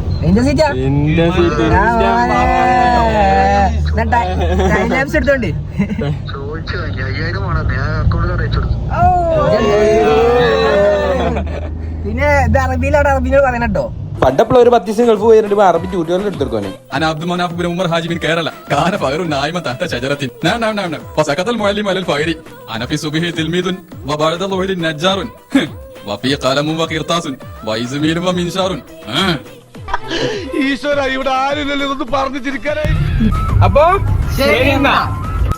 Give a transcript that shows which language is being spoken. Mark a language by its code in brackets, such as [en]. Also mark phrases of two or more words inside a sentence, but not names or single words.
[ml] പിന്നെ ഇത് അറബിയിലാണ്. അറബിനോട് പറയണട്ടോ. പണ്ടപ്പോൾ ഒരു 10 ദിവസം ഗൾഫ് പോയിട്ട് അറബി ട്യൂട്ടോറിയൽ എടുത്തിരിക്കുവാനെ. [ar] أنا عبد المناف بن عمر حاجي من كيرلا كان فأر نائما تحت شجرة نعم فسكت المعلم على الفأر أنا في صبحه تلميذ وبعد الظهر نجار وفي قلم وقرطاس وإزميل ومنشار [ml] ഈശ്വര ഇവിടെ ആരും ഇതൊന്നും പറഞ്ഞു ചിരിക്കാനായി. അപ്പൊ ശരി.